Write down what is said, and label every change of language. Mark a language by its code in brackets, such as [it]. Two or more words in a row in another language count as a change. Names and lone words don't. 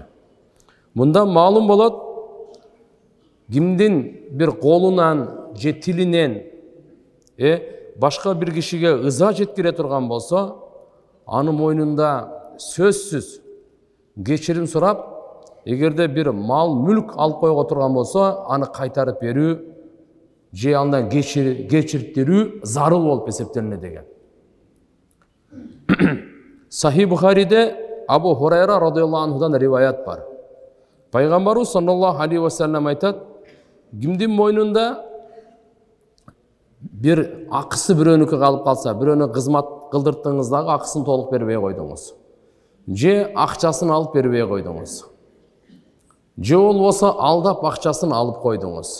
[ky] Мында маалым болот, кимдин бир колунан же тилинен башка бир кишиге ыза жеткире турган болсо, анын мойнунда сөзсүз кечирим сурап, эгерде бир мал мүлк алып койго турган болсо, аны кайтарып берүү же андан кечиртирүү зарыл болуп эсептелинет деген. Сахи Бухариде Абу Хурайра [ar] رضي الله عنه [ky] риваят бар. Пайгамбарыбыз [ar] صلى الله عليه وسلم [ky] айтат, кимдин мойнунда бир акысы бирөөнүкү калып калса, бирөөнү кызмат кылдырттыңыз дагы акысын толук бербей койдуңуз. Же акчасын алып бербей койдуңуз. Же болбосо алдап акчасын алып койдуңуз.